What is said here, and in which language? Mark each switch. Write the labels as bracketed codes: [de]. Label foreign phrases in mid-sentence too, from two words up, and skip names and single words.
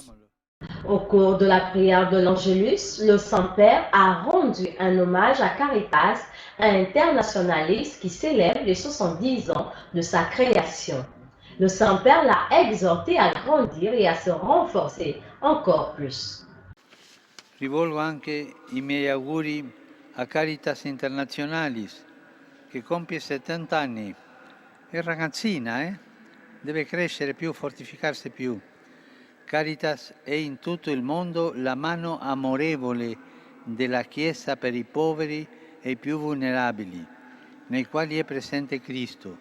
[fr] Au cours de la prière de l'Angélus, le Saint-Père a rendu un hommage à Caritas, un internationaliste qui célèbre les 70 ans de sa création. Le Saint-Père l'a exhorté à grandir et à se renforcer encore plus. [it] Rivolgo anche i miei auguri a Caritas Internationalis, che compie 70 anni. È ragazzina, deve crescere più, fortificarsi più. Caritas è in tutto il mondo la mano amorevole della Chiesa per i poveri e i più vulnerabili, nei quali è presente Cristo.